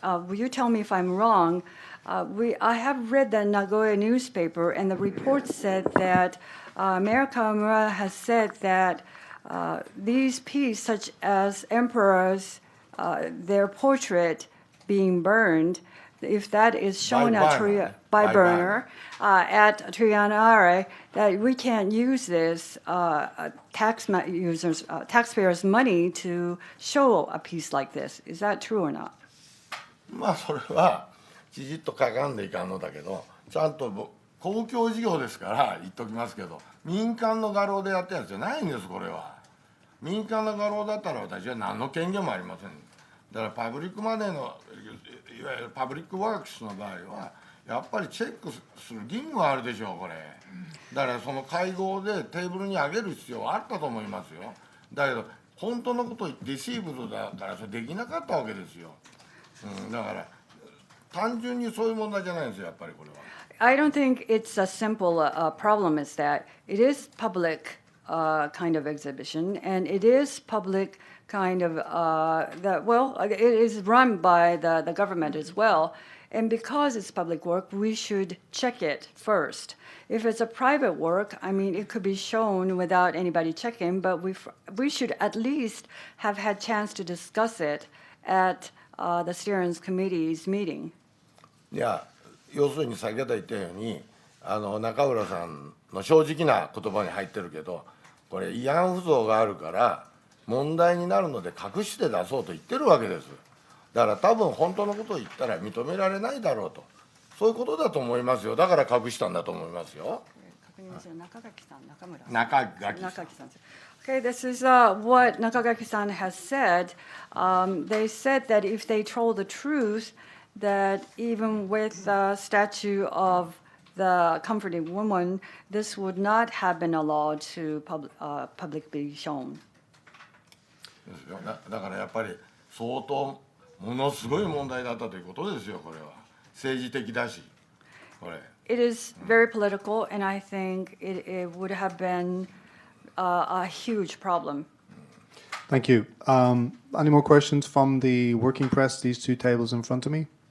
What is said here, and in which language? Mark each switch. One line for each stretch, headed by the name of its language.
English: Will you tell me if I'm wrong? I have read the Nagoya newspaper, and the report said that Mayor Kawamura has said that these pieces, such as emperors, their portrait being burned, if that is shown by burner at Trianare, that we can't use this taxpayers' money to show a piece like this. Is that true or not?
Japanese: まあそれはきちっと書かんでいかんのだけど、ちゃんと公共事業ですから言っときますけど、民間の画廊でやったやつじゃないんです。これは民間の画廊だったら私は何の権限もありません。だからパブリックマネーのいわゆるパブリックワークスの場合はやっぱりチェックする義務があるでしょう、これ。だからその会合でテーブルに上げる必要はあったと思いますよ。だけど本当のことを言ってディシーブルだからそれできなかったわけですよ。だから単純にそういう問題じゃないんですよ、やっぱりこれは。
English: I don't think it's a simple problem as that. It is public kind of exhibition, and it is public kind of it is run by the government as well. And because it's public work, we should check it first. If it's a private work, I mean, it could be shown without anybody checking, but we should at least have had chance to discuss it at the steering committee's meeting.
Japanese: いや、要するに先ほど言ったように中浦さんの正直な言葉に入ってるけど、これ慰安婦像があるから問題になるので隠して出そうと言ってるわけです。だから多分本当のことを言ったら認められないだろうと、そういうことだと思いますよ。だから隠したんだと思いますよ。中垣さん。
English: Okay, this is what Nakagaki-san has said. They said that if they told the truth, that even with the statue of the comforting woman, this would not have been allowed to publicly be shown.
Japanese: だからやっぱり相当ものすごい問題だったということですよ。これは政治的だし、これ。
English: It is very political, and I think it would have been a huge problem. Thank you. Any more questions from the working press? These two tables in front of me.